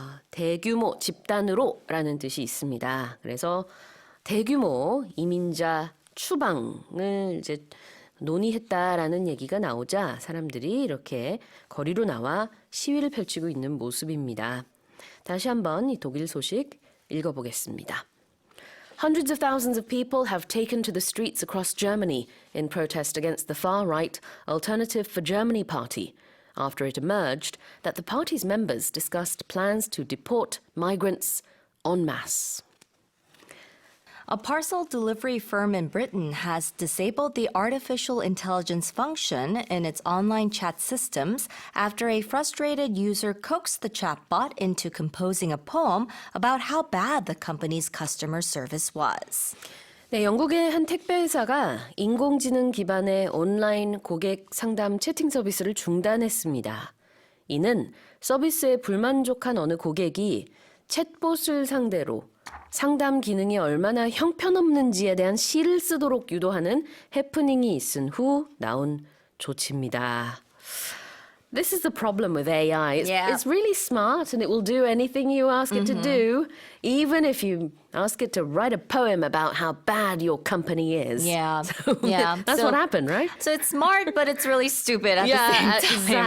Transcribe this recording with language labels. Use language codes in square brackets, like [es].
[ko] 대규모 집단으로라는 뜻이 있습니다. 그래서 대규모 이민자 추방을 이제 논의했다라는 얘기가 나오자 사람들이 이렇게 거리로 나와 시위를 펼치고 있는 모습입니다. 다시 한번 이 독일 소식 읽어보겠습니다. [en] Hundreds of thousands of people have taken to the streets across Germany in protest against the far-right Alternative for Germany party, after it emerged that the party's members discussed plans to deport migrants en masse. A parcel delivery firm in Britain has disabled the artificial intelligence function in its online chat systems after a frustrated user coaxed the chatbot into composing a poem about how bad the company's customer service was. [ko] 네, 영국의 한 택배회사가 인공지능 기반의 온라인 고객 상담 채팅 서비스를 중단했습니다. 이는 서비스에 불만족한 어느 고객이 챗봇을 상대로 상담 기능이 얼마나 형편없는지에 대한 시를 쓰도록 유도하는 해프닝이 있은 후 나온 조치입니다. [en] This is the problem with AI. Yeah. It's really smart and it will do anything you ask it to do, even if you ask it to write a poem about how bad your company is. Yeah. So Yeah. That's So- what happened, right? So it's smart, but it's really stupid at the same time,